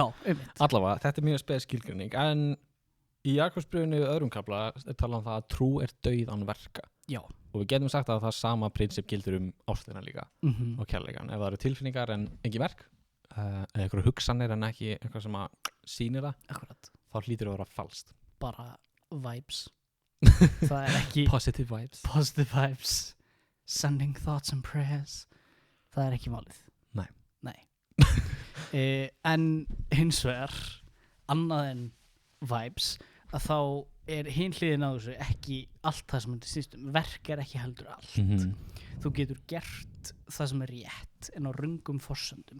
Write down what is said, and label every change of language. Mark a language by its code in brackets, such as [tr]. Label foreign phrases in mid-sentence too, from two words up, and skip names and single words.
[is] Allavega, þetta er mjög spes skilgreining, en í Jakobsbréfinu öðrum kafla er talað það að trú er dauð án verka. Já. Og við getum sagt að það sama prinsip gildur ástina líka og kærleikan. Ef það eru tilfinningar en ekki verk, eða einhverju hugsanir en ekki eitthvað sem að sýnir það, Akkurat. Þá hlýtur að vera falskt. [en] Bara vibes. [is] Það er ekki [en] positive vibes, sending thoughts and prayers. [is] Það er ekki málið. Nei. En hins vegar annað en vibes, að þá er hin hliðin á þessu ekki allt það sem þetta snýst verk er ekki heldur allt. Þú getur gert það sem er rétt en á röngum forsendum.